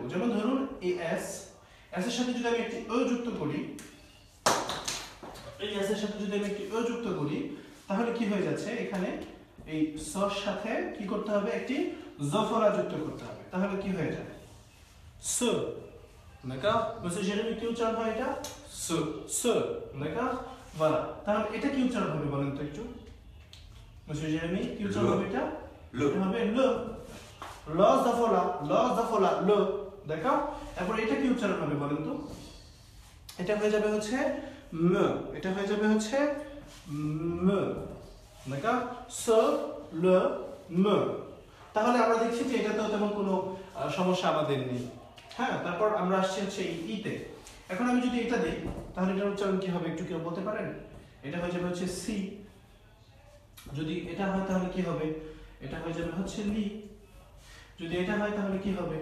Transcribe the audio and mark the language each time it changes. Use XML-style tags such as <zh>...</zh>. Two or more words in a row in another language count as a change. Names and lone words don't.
<bn>যেমন ধরুন এই এস এর সাথে যদি আমি একটি ও যুক্ত করি, এই এস এর সাথে যদি আমি একটি ও যুক্ত করি, তাহলে কি হয়ে যাচ্ছে? এখানে এই সর সাথে কি করতে হবে? একটি জফলা যুক্ত করতে হবে। তাহলে কি হয়ে যায়? স। d'accord? মিস্টার জেরেমি কি উচ্চারণ হয় এটা? স স।</bn> <fr>d'accord? voilà।</fr> <bn>তাহলে এটা কি উচ্চারণ হবে বলেন তো একটু? মিস্টার জেরেমি কি উচ্চারণ হবে এটা? এটা হবে ল। ল জফলা ল। d'accord? এরপর এটা কি উচ্চারণ হবে বলেন তো? এটা হয়ে যাবে হচ্ছে ম, এটা হয়ে যাবে হচ্ছে ম,</bn> <fr>d'accord ce le me।</fr> <bn>তাহলে আমরা দেখছি যে এটাতেও তেমন কোনো সমস্যা আমাদের নেই। হ্যাঁ, তারপর আমরা আসছি হচ্ছে ইতে। এখন আমি যদি এটা দিই তাহলে এটার উচ্চারণ কি হবে একটু কেউ বলতে পারেন? এটা হয়ে যাবে হচ্ছে সি। যদি এটা হয় তাহলে কি হবে? এটা হয়ে যাবে হচ্ছে লি। যদি এটা হয় তাহলে কি হবে?</bn>